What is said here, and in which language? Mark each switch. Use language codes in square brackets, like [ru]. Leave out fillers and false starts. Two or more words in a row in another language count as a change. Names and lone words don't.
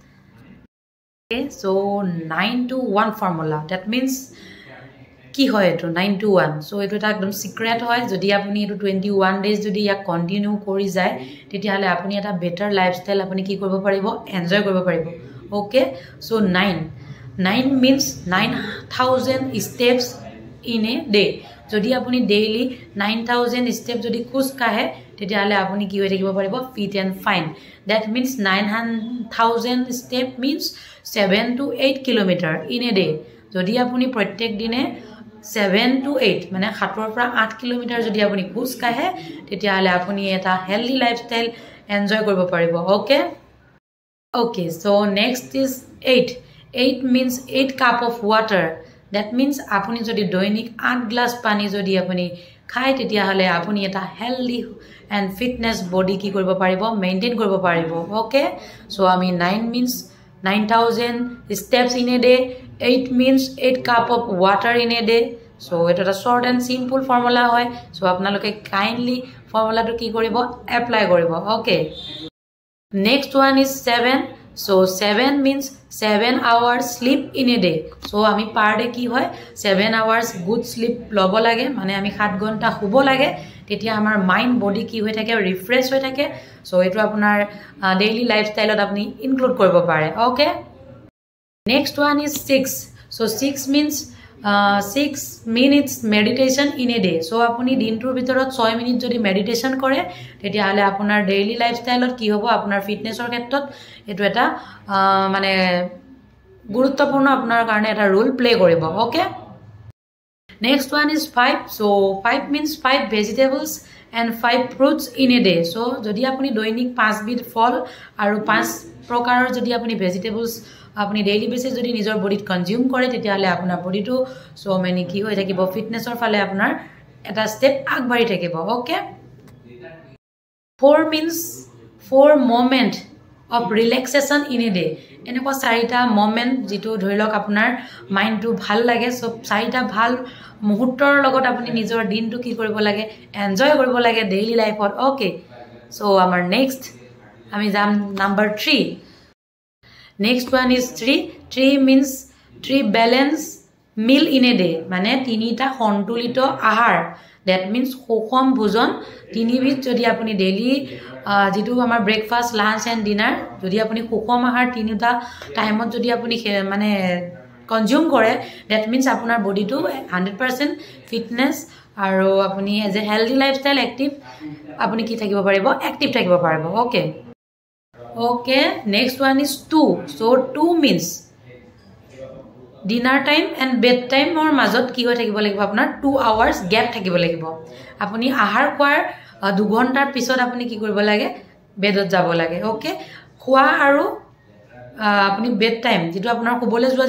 [as] সো 921 [en] formula that means [as] কি হয় এটো 921 সো এটো এটা একদম সিক্রেট হয় যদি আপনি এটো 21 ডেজ যদি ইয়া কন্টিনিউ কৰি যায় তেতিয়া হলে আপনি এটা [en] better lifestyle [as] আপনি কি কৰিব পাৰিব এনজয় কৰিব পাৰিব [en] okay so [as] 9 [en] means 9000 steps in a day [as] যদি আপনি [en] daily 9000 step [as] যদি খোজ কাঢ়ে তেতিয়া হলে আপনি কি হৈ থাকিব পাৰিব [en] fit and fine that means 9000 step means 7 to 8 kilometer in a day [as] যদি আপনি প্ৰত্যেক দিনে 7 to 8 মানে 7 পৰা 8 কিলোমিটাৰ যদি আপুনি খোজ কাঢ়ে তেতিয়া হলে আপুনি এটা [en] healthy lifestyle [as] এনজয় কৰিব পাৰিব [en] okay okay so next is 8 means 8 cup of water that means [as] আপুনি যদি দৈনিক 8 গ্লাস পানী যদি আপুনি খায় তেতিয়া হলে আপুনি এটা [en] healthy and fitness body [as] কি কৰিব পাৰিব মেইনটেইন কৰিব পাৰিব ওকে [en] so আমি 9 means 9000 steps in a day 8 means 8 cup of water in a day so [as] এটা এটা [en] short and simple formula [as] হয় so আপোনালোকে [en] kindly formula to [as] কি কৰিব apply কৰিব [en] okay next one is 7 so 7 means 7 hours sleep in a day so [as] আমি [en] per day [as] কি হয় [en] 7 hours good sleep [as] লব লাগে মানে আমি 7 ঘন্টা শুব লাগে তেতিয়া আমাৰ [en] mind body [as] কি হৈ থাকে ৰিফ্ৰেশ হৈ থাকে সো এটো আপোনাৰ [en] daily lifestyleত [as] আপুনি ইনক্লুড কৰিব পাৰে [en] okay next one is 6 so 6 means 6 minutes meditation in a day so [as] আপুনি দিনটোৰ ভিতৰত 6 মিনিট যদি মেডিটেশন কৰে তেতিয়া হলে আপোনাৰ [en] daily lifestyleত [as] কি হ'ব আপোনাৰ ফিটনেছৰ ক্ষেত্ৰত এটো এটা মানে গুৰুত্বপূৰ্ণ আপোনাৰ কাৰণে এটা [en] role play [as] কৰিব [en] okay next one is 5 so 5 means 5 vegetables and 5 fruits in a day so [as] যদি আপুনি দৈনিক 5 বিধ ফল আৰু 5 প্ৰকাৰৰ যদি আপুনি ভেজিটেবলস আপুনি [en] daily basis [as] যদি নিজৰ বডিত কনজিউম কৰে তেতিয়া হলে আপোনাৰ বডিটো [en] so many [as] কি হৈ থাকিব ফিটনেছৰ ফালে আপোনাৰ এটা স্টেপ আগবাঢ়ি থাকিব ওকে [en] 4 means 4 moment of relaxation in a day [as] এনেকুৱা চাৰিটা মোমেন্ট যেটো ধৰিলক আপোনাৰ মাইন্ডটো ভাল লাগে সো চাৰিটা ভাল মুহূৰ্তৰ লগত আপুনি নিজৰ দিনটো কি কৰিব লাগে এনজয় কৰিব লাগে [en] daily lifeত okay so [as] আমাৰ নেক্সট আমি যাম নাম্বার 3 [en] next one is 3 means 3 balance meal in a day [as] মানে তিনিটা সন্তুলিত আহাৰ [en] that means [as] সুষম ভোজন তিনিবিধ যদি আপুনি ডেইলি যেটো আমাৰ [en] breakfast lunch and dinner [as] যদি আপুনি সুষম আহাৰ তিনিটা টাইমত যদি আপুনি মানে কনজিউম কৰে [en] that means [as] আপোনাৰ বডিটো 100% ফিটনেস আৰু আপুনি [en] as a healthy lifestyle active [as] আপুনি কি থাকিব পাৰিব এক্টিভ থাকিব পাৰিব [en] okay okay next one is 2 so 2 means dinner time and bed time or [as] মাজত কি হৈ থাকিব লাগিব আপোনাৰ [en] 2 hours gap [as] থাকিব লাগিব আপুনি আহাৰ খোৱাৰ 2 ঘণ্টাৰ পিছত আপুনি কি কৰিব লাগে বেডত যাব লাগে ওকে খোৱা আৰু আপুনি [en] bed time [as] যেটো আপোনাৰ শুবলে যোৱা